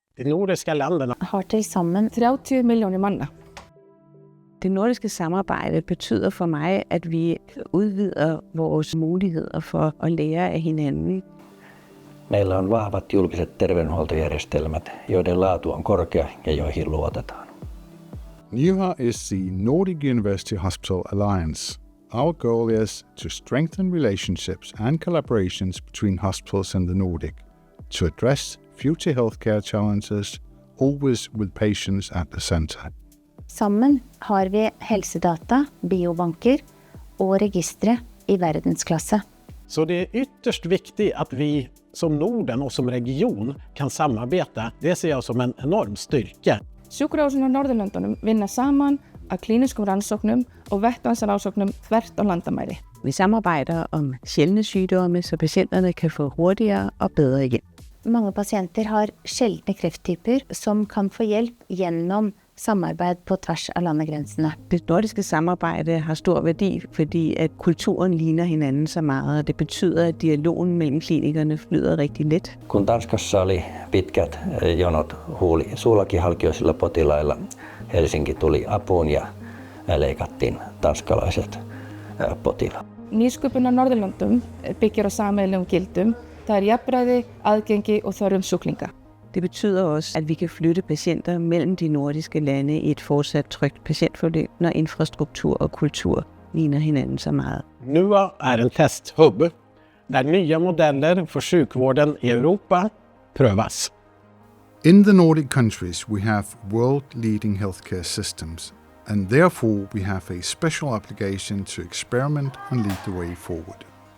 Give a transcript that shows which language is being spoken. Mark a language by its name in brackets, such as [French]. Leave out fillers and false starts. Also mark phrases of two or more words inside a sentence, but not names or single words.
[Swedish] De nordiska länderna [Norwegian] har til sammen 30 millioner manner. [Danish] Det nordiske samarbejde betyder for mig, at vi udvider vores muligheder for at lære af hinanden. [Finnish] Meillä on vahvat julkiset terveydenhuoltojärjestelmät, joiden laatu on korkea ja joihin luotetaan. [English] NUHA is the Nordic University Hospital Alliance. Our goal is to strengthen relationships and collaborations between hospitals in the Nordic, to address future healthcare challenges, always with patients at the center. [Norwegian] Sammen har vi helsedata, biobanker og registre i verdensklasse. [Swedish] Så det är ytterst viktigt att vi som Norden och som region kan samarbeta. Det ser jag som en enorm styrka. [Icelandic] Sjúkrahúsin á Norðurlöndunum vinna saman af kliniske rannsóknum og vettvangsrannsóknum þvert á landamæri. [Danish] Vi samarbejder om sjældne sygdomme, så patienterne kan få hurtigere og bedre hjælp. [Norwegian] Mange patienter har sjeldne krefttyper, som kan få hjælp gennem samarbeid på tværs af landegrænsene. [Danish] Det nordiske samarbejde har stor værdi, fordi at kulturen ligner hinanden så meget, og det betyder, at dialogen mellem klinikerne flyder rigtig let. [Finnish] Kun Tanskassa oli pitkät jonot suulakihalkioisilla potilailla, Helsinki tuli apuun ja leikattiin tanskalaiset potilaat. [Icelandic] Nýsköpun á Norðurlöndum byggir á sameiginlegum gildum. Það er jafnræði, aðgengi og þörfum sjúklinga. [Danish] Det betyder også, at vi kan flytte patienter mellem de nordiske lande i et fortsat trygt patientforløb, når infrastruktur og kultur ligner hinanden så meget. [Swedish] NUHA är en testhub där nya modeller för sjukvården i Europa prövas. [English] In the Nordic countries, we have world-leading healthcare systems, and therefore we have a special obligation to experiment and lead the way forward.